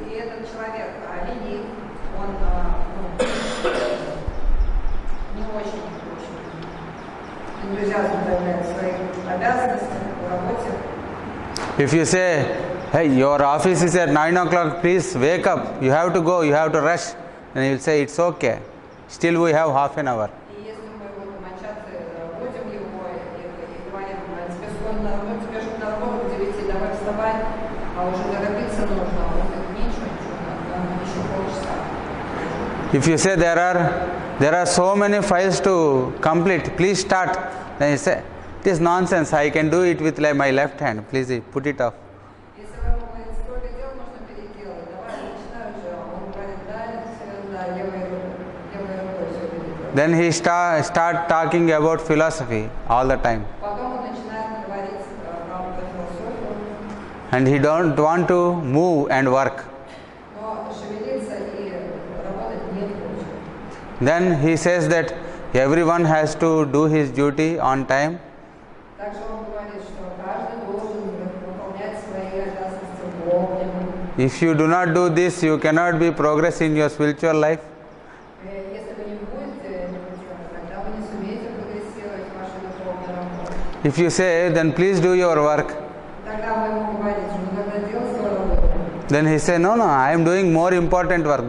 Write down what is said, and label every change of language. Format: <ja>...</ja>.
<ru>И этот человек ленив, он не очень энтузиазм проявляет в своих обязанностях, в работе.</ru> <en>If you say, hey, your office is at 9 o'clock, please wake up, you have to go, you have to rush, then he will say, it's okay, still we have half an hour.</en> <ru>И если мы вот домочадцы будем его и говорим, тебе скоро на работу, тебе же на работу к 9, давай вставай, а уже торопиться нужно, а он говорит, ничего, еще полчаса.</ru> <en>If you say there are so many files to complete, please start, then he say, it is nonsense, I can do it with my left hand, please put it off.</en> <ru>Если вы ему говорите, сколько дел нужно переделать, давай начинай уже, а он говорит, да, левой рукой все переделать.</ru> <en>Then he start talking about philosophy all the time.</en> <ru>Потом он начинает говорить про философию,</ru> <en>And he don't want to move and work.</en> <ru>но шевелиться и работать не хочет.</ru> <en>Then he says that everyone has to do his duty on time.</en> <ru>Также он говорит, что каждый должен выполнять свои обязанности вовремя.</ru> <en>If you do not do this, you cannot be progress in your spiritual life.</en> <ru>Если вы не будете это делать, тогда вы не сумеете прогрессировать в вашей духовной работе.</ru> <en>If you say, then please do your work.</en> <ru>Тогда вы ему говорите, ну тогда делай свою работу.</ru> <en>Then he say, no, I am doing more important work.</en>